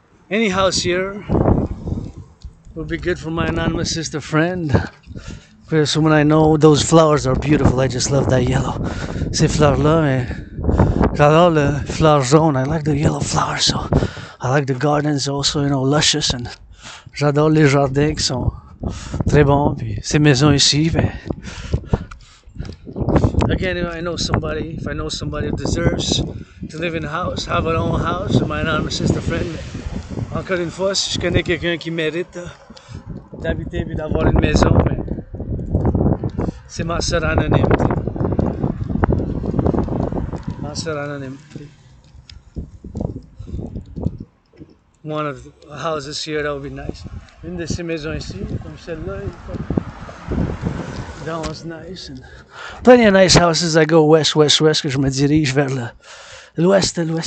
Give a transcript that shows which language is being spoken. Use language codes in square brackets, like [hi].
[en] Any house here would be good for my anonymous sister friend. Because when I know those flowers are beautiful, I just love that yellow. [fr] Ces fleurs-là, mais j'adore le fleur jaune. [en] I like the yellow flowers, so I like the gardens also, you know, luscious. [fr] And j'adore les jardins qui sont très bons. Puis ces maisons ici, ben, [en] again, if I know somebody who deserves to live in a house, have their own house, my anonymous sister friend. [fr] Encore une fois, si je connais quelqu'un qui mérite d'habiter et d'avoir une maison, mais c'est ma soeur anonyme. Ma soeur anonyme. [en] One of the houses here that would be nice. [fr] Une de ces maisons ici, comme celle-là, [en] that one's nice. And plenty of nice houses. I go west, [fr] que je me dirige vers l'ouest.